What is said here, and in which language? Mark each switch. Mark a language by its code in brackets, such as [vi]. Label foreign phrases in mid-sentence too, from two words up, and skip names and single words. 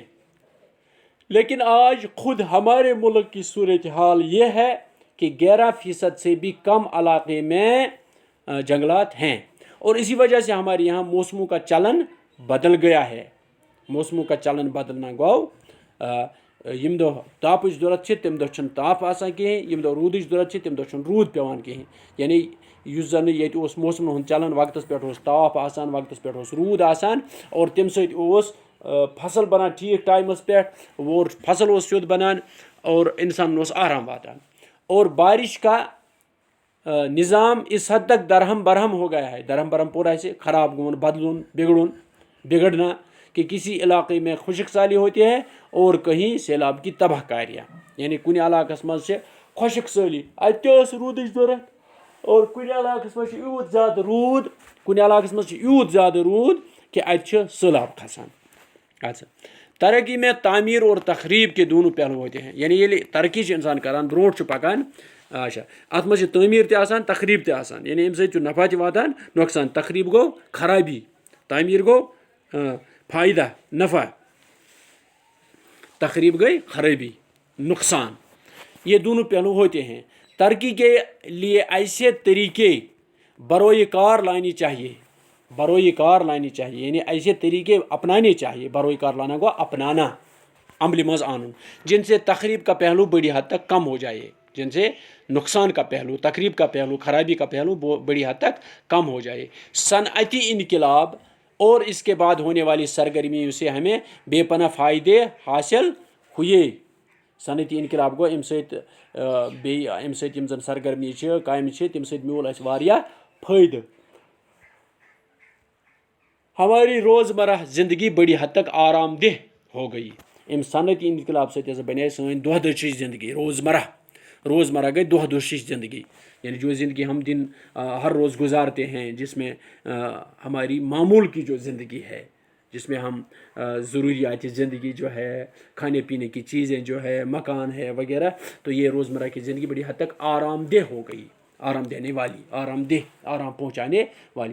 [ur] لیکن آج خود ہمارے ملک کی صورتحال یہ ہے کہ 11% سے بھی کم علاقے میں جنگلات ہیں، اور اسی وجہ سے ہمارے یہاں موسموں کا چلن بدل گیا ہے. [ks] موسموں کا چلن بدلنا گو یم دو تاپچ ضرورت چھ تم دو چھن تاپ آسان کہیں، یم دو رودچ ضرورت چھ تم دو چھن رود پیوان کہیں. یعنی یس زن یہ موسم ہند چلن وقتس پہ تاپ آسان، وقتس پہ رود آسان، اور تم ست فصل بنان ٹھیک ٹائمس پہ، اور فصل سیود بنان، اور انسان آرام واتان. [ur] اور بارش کا نظام اس حد تک درہم برہم ہو گیا ہے، درہم برہم پورا ایسے [ks] خراب گون، بدلون، [ur] بگڑنا، کہ کسی علاقے میں خشک سالی ہوتی ہے اور کہیں سیلاب کی تباہ کاریاں. [ks] یعنی کن علاقہ مز سے خشک سالی اتس رودچ ضرورت، اور کن علاقہ مز یوت زیادہ رود، کن علاقہ مز یوت زیادہ رود کہ ات سیلاب کھسان. [ur] اچھا، ترقی میں تعمیر اور تخریب کے دونوں پہلو ہوتے ہیں. [ks] یعنی یہ ترقی انسان کران، برونٹ پکان، اچھا ات مز تعمیر تہ آسان، تخریب تہ آسان. یعنی امہ سۭتۍ چھُ نفع تہ واتان، نقصان. تخریب گو خرابی، تعمیر گو فائدہ، نفع. تخریب گئی خرابی، نقصان. [ur] یہ دونوں پہلو ہوتے ہیں. ترقی کے لیے ایسے طریقے بروئے کار لانی چاہیے، یعنی ایسے طریقے اپنانے چاہیے. [ks] بروئے کار لانا گو اپنانا، عمل مز آنن، [ur] جن سے تخریب کا پہلو بڑی حد تک کم ہو جائے، جن سے نقصان کا پہلو، تخریب کا پہلو، خرابی کا پہلو بڑی حد تک کم ہو جائے. صنعتی انقلاب اور اس کے بعد ہونے والی سرگرمیوں سے ہمیں بے پناہ فائدے حاصل ہوئے. [ks] صنعتی انقلاب گو امہ سۭتۍ یم زن سرگرمی کامہ تم سۭتۍ میول اسہ واریاہ فائدہ. [ur] ہماری روزمرہ زندگی بڑی حد تک آرام دہ ہو گئی. [ks] ام صنعتی انقلاب سے بنے سن دہ دش زندگی، روزمرہ گئی دہ دش زندگی. [ur] یعنی جو زندگی ہم ہر روز گزارتے ہیں، جس میں ہماری معمول کی جو زندگی ہے، جس میں ہم ضروریات زندگی جو ہے، کھانے پینے کی چیزیں جو ہے، مکان ہے وغیرہ، تو یہ روزمرہ کی زندگی بڑی حد تک آرام دہ ہو گئی، آرام دینے والی، آرام پہنچانے والی.